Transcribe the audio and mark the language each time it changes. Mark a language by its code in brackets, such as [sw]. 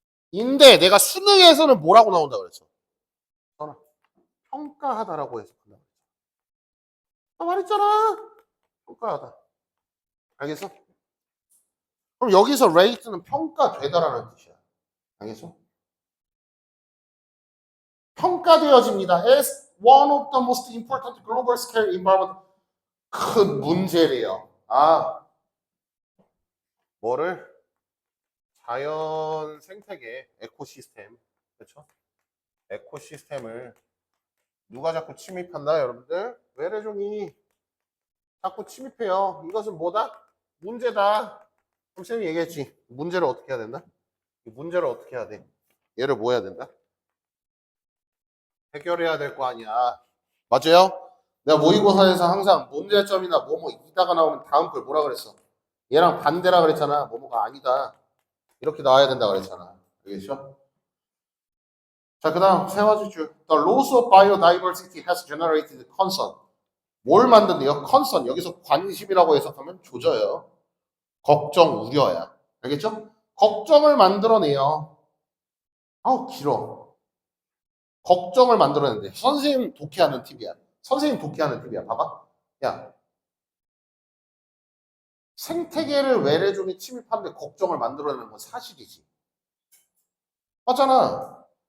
[ko] 인데 내가 수능에서는 뭐라고 나온다 그랬어? 써라. 평가하다라고 해서 그냥. 나 말했잖아. 평가하다. 알겠어? 그럼 여기서 rate는 평가되다라는 뜻이야. 알겠어? 평가되어집니다. [en] As one of the most important global scale environment. [ko] 큰 문제래요. 아, 뭐를? 자연 생태계, 에코시스템. 그렇죠? 에코시스템을 누가 자꾸 침입한다, 여러분들? 외래종이 자꾸 침입해요. 이것은 뭐다? 문제다. 그럼 쌤이 얘기했지. 문제를 어떻게 해야 된다? 이 문제를 어떻게 해야 돼? 얘를 뭐 해야 된다? 해결해야 될 거 아니야. 맞아요? 내가 모의고사에서 항상 문제점이나 뭐뭐 이다가 나오면 다음 걸 뭐라 그랬어? 얘랑 반대라 그랬잖아. 뭐뭐가 아니다. 이렇게 나와야 된다 그랬잖아. 알겠죠? 자, 그 다음 세 가지 줄. [en] The loss of biodiversity has generated concern. [ko] 뭘 만든대요? concern. 여기서 관심이라고 해석하면 조져요. 걱정, 우려야. 알겠죠? 걱정을 만들어내요. 아우, 길어. 걱정을 만들어낸대. 선생님 독해하는 팁이야. 선생님 독해하는 팁이야. 봐봐. 야, 생태계를 외래종이 침입하는데 걱정을 만들어내는 건 사실이지. 맞잖아.